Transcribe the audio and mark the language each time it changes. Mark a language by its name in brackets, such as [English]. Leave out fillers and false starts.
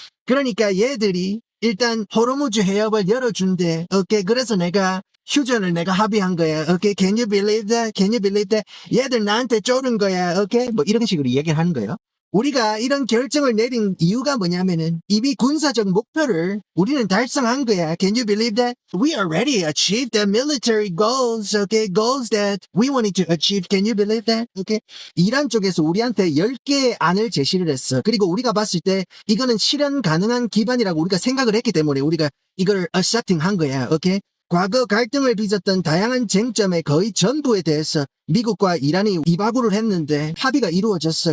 [Korean] 그러니까 얘들이 일단 호르무즈 해협을 열어준대. 오케이? 그래서 내가 휴전을 내가 합의한 거야. [English] 오케이? Can you believe that? Can you believe that? [Korean] 얘들 나한테 쪼른 거야. [English] 오케이? [Korean] 뭐 이런 식으로 얘기를 하는 거예요. 우리가 이런 결정을 내린 이유가 뭐냐면은 이미 군사적 목표를 우리는 달성한 거야. [English] Can you believe that? We already achieved the military goals, okay? Goals that we wanted to achieve. Can you believe that? Okay? [Korean] 이란 쪽에서 우리한테 10개의 안을 제시를 했어. 그리고 우리가 봤을 때 이거는 실현 가능한 기반이라고 우리가 생각을 했기 때문에 우리가 이걸 accepting 한 거야. [English] Okay? [Korean] 과거 갈등을 빚었던 다양한 쟁점의 거의 전부에 대해서 미국과 이란이 이바구를 했는데 합의가 이루어졌어.